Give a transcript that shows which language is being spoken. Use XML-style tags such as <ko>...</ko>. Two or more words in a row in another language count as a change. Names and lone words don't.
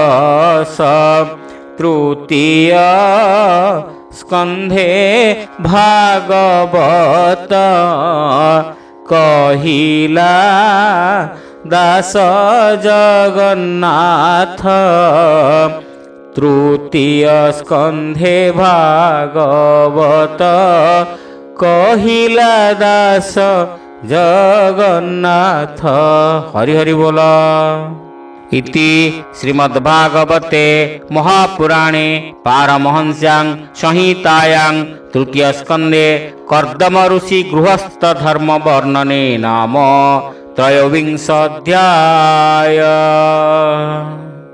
<or>ତୃତୀୟ ସ୍କନ୍ଧେ ଭାଗବତ କହିଲା ଦାସ ଜଗନ୍ନାଥ ତୃତୀୟ ସ୍କନ୍ଧେ ଭାଗବତ କହିଲା ଦାସ ଜଗନ୍ନାଥ ହରି ହରି ବୋଲ</or> <sa>इति श्रीमद्भागवते महापुराणे पारमहंस्यां संहितायां तृतीयस्कन्धे कर्दम ऋषि गृहस्थ धर्म वर्णने नाम त्रयोविंशोऽध्यायः।</sa>